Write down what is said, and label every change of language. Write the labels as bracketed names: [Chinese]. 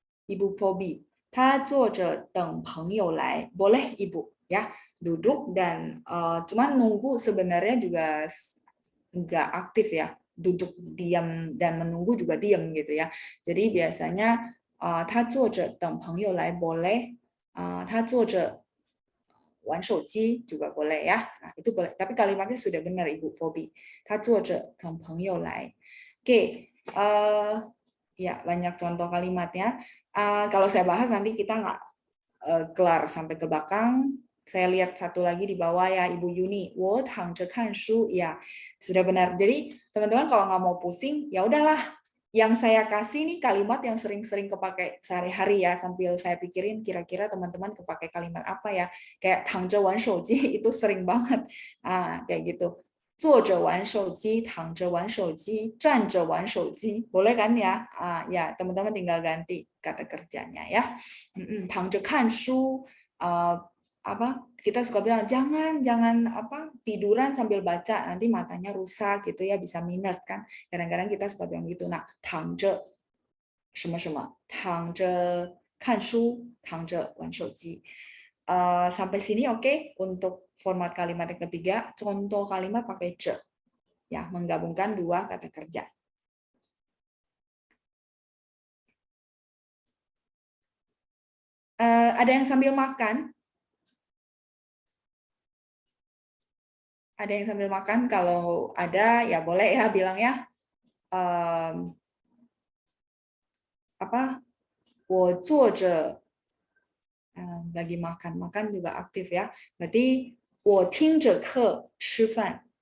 [Chinese] Ibu Pobi, 她坐着等朋友来. [Indonesian] Boleh Ibu ya, duduk dan cuman nunggu sebenarnya juga nggak aktif ya. Duduk diam dan menunggu juga diam gitu ya. Jadi biasanya [Chinese] 她坐着等朋友来 [Indonesian] boleh, [Chinese] 她坐着 玩手机 [Indonesian] juga boleh ya. Nah, itu boleh. Tapi kalimatnya sudah benar Ibu Pobi. [Chinese] 她坐着等朋友来. [Indonesian] Oke, ya banyak contoh kalimatnya. Kalau saya bahas nanti kita nggak kelar sampai ke belakang. Saya lihat satu lagi di bawah ya, Ibu Yuni. [Chinese] 我躺着看书. [Indonesian] Ya, sudah benar. Jadi teman-teman kalau nggak mau pusing, ya udahlah. Yang saya kasih nih kalimat yang sering-sering kepakai sehari-hari ya, sambil saya pikirin kira-kira teman-teman kepakai kalimat apa ya. Kayak [Chinese] 躺着玩手机 [Indonesian] itu sering banget. Kayak gitu. [Chinese] 坐着玩手机, 躺着玩手机, 站着玩手机, [Indonesian] boleh kan ya? Ya, teman-teman tinggal ganti kata kerjanya ya. [Chinese] 躺着看书, [Indonesian] apa? Kita suka bilang jangan tiduran sambil baca, nanti matanya rusak gitu ya, bisa minus kan. Kadang-kadang kita suka bilang gitu. Nah, [Chinese] 躺着什么什么, 躺着看书, 躺着玩手机. [Indonesian] Sampai sini oke untuk format kalimat yang ketiga. Contoh kalimat pakai 着, ya, menggabungkan dua kata kerja. Ada yang sambil makan? Ada yang sambil makan? Kalau ada ya boleh ya bilang ya. Apa? [Chinese] 我坐着 [Indonesian] lagi makan juga aktif ya. Berarti [Chinese] 我听着课吃饭.